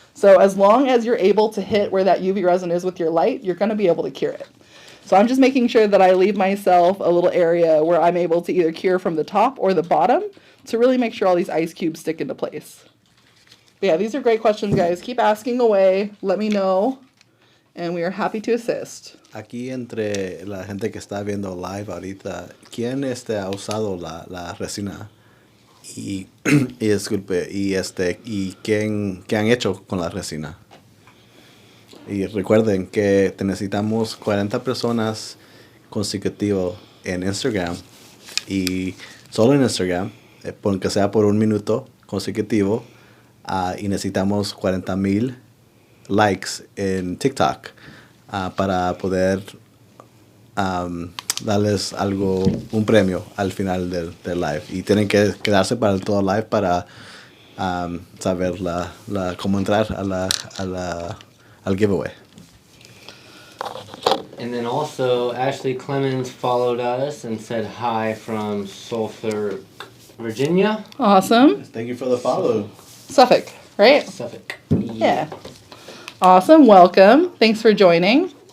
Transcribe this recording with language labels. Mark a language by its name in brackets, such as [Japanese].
[English] So as long as you're able to hit where that UV resin is with your light, you're going to be able to cure it. So I'm just making sure that I leave myself a little area where I'm able to either cure from the top or the bottom to really make sure all these ice cubes stick into place. But yeah, these are great questions, guys. Keep asking away. Let me know. And we are happy to assist. [Spanish] Aquí entre la gente que está viendo live ahorita, ¿quién ha usado la resina? Y disculpe, y ¿qué han hecho con la resina? Y recuerden que necesitamos 40 personas consecutivas en Instagram, y solo en Instagram, aunque sea por 1 minuto consecutivo, y necesitamos 40,000 likes en TikTok para poder darles un premio al final del live. Y tienen que quedarse para todo el live para saber cómo entrar al giveaway. [English] And then also, Ashley Clemens followed us and said hi from Sulphur, Virginia. Awesome. Thank you for the follow. Suffolk, right? Suffolk. Yeah. Awesome. Welcome. Thanks for joining.